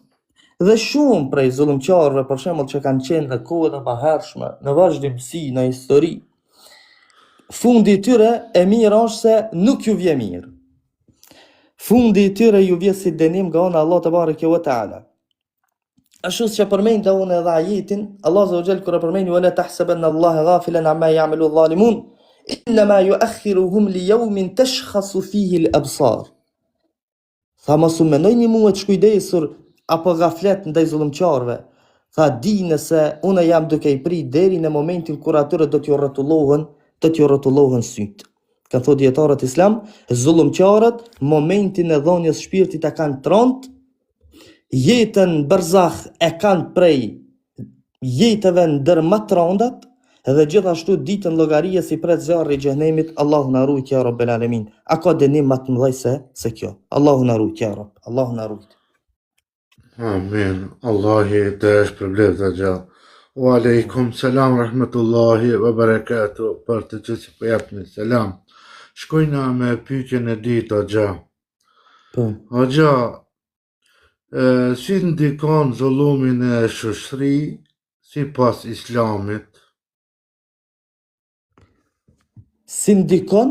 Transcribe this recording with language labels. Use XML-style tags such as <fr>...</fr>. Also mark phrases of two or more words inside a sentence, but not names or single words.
<sq>Dhe shumë prej zullumçarëve, për shembull, që kanë qenë në kohën e mëhershme, në vazhdimsi, në histori, fundi i tyre e mirë është se nuk ju vje mirë. Fundi i tyre ju vje si dënim nga ana</sq> <ar>الله تبارك وتعالى.</ar> <sq>Ashtu që përmendë unë edhe ajetin, Allah</sq> <ar>عز وجل</ar> <sq>kur përmendë</sq> <ar>ولا تحسبن الله غافلا عما يعمل الظالمون إنما يؤخرهم ليوم تشخص فيه الأبصار.</ar> <sq>Tha mos u mendoni mua të shkujdesur apo gaflet ndaj zullumçarëve. Tha dini se unë jam duke i prit deri në momentin kur atyre do t'ju rrotullohen syt. Ka thënë dietarët islam, zullumçarët momentin e dhënies shpirtit e kanë tront, jetën barzakh e kanë prej jetëve ndër më të rëndat, edhe gjithashtu ditën llogarie si pret zjarri i xhenemit. Allahu na ruaj</sq> <ar>يا رب العالمين.</ar> <sq>A ka dënim më të mëdhej se kjo? Allahu na ruaj</sq> <ar>يا رب.</ar> <sq>Allahu na ruaj. Amin. Allahi të shpërblet të gjë.</sq> <ar>وعليكم السلام ورحمة الله وبركاته.</ar> <sq>Për të gjithë po japni selam. Shkojna me pyetjen e ditë o gjë. Po. O gjë, si ndikon zullumin e shoqëri sipas islamit? Si ndikon?</sq>